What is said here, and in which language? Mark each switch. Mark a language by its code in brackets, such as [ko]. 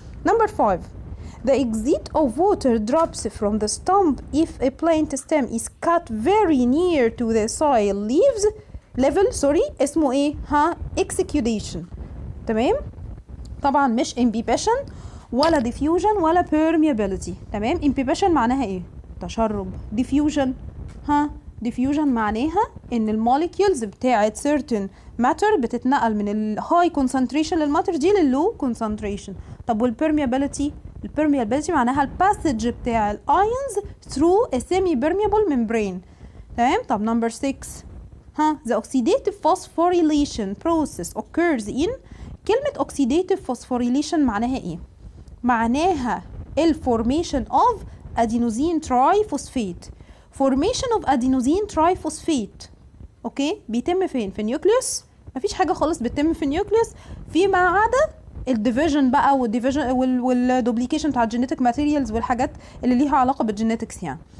[en] Number 5 the exit of water drops from the stump if a plant stem is cut very near to the soil level [ar] اسمه ايه؟ [en] exudation. [ar] تمام. طبعا مش imbibition ولا diffusion ولا permeability. تمام. imbibition معناها ايه؟ تشرب. diffusion diffusion معناها ان الموليكيولز بتاعت [en] certain matter [ar] بتتنقل من الهاي concentration للماتر دي لللو concentration. طب والبرميابيليتي؟ البرميابيليتي معناها الباسج بتاع الايونز [en] through a semi permeable membrane. [ar] تمام. طب نمبر 6 [en] the oxidative phosphorylation process occurs in. [ar] كلمة oxidative phosphorylation معناها ايه؟ معناها الفورميشن [en] of adenosine triphosphate. formation of adenosine triphosphate [ar] اوكي بيتم فين؟ في النيوكليوس؟ مفيش حاجة خالص بتتم في النيوكليوس فيما عدا الديفيجن بقى والديفيجن والدوبليكيشن بتاع الجينيتك ماتيريالز والحاجات اللي ليها علاقة بالجينيتكس يعني.